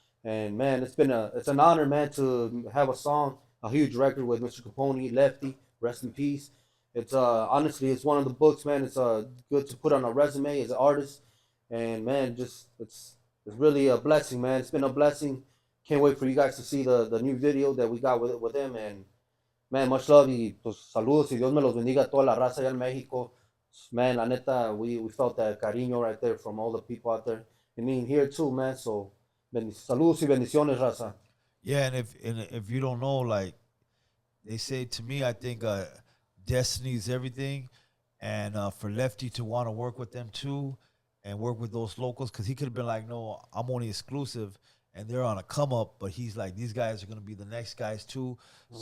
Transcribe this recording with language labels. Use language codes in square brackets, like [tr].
[en] And man, it's an honor, man, to have a song, a huge record with Mr.Capone-E, Lefty, rest in peace. It's honestly, it's one of the books, man. It's good to put on a resume as an artist, and man, just it's really a blessing, man. It's been a blessing. Can't wait for you guys to see the new video that we got with him. And man, much love [es] y pues saludos y Dios me los bendiga a toda la raza allá en México. [en] Man, [es] la neta, [en] we felt that cariño right there from all the people out there. I mean, here too, man. [es] So, saludos y bendiciones, raza. [en] Yeah, and if you don't know, like they say to me, I think destiny is everything, and for Lefty to want to work with them too, and work with those locals, because he could have been like, no, I'm only exclusive. And they're on a come up, but he's like, these guys are going to be the next guys too. Mm-hmm.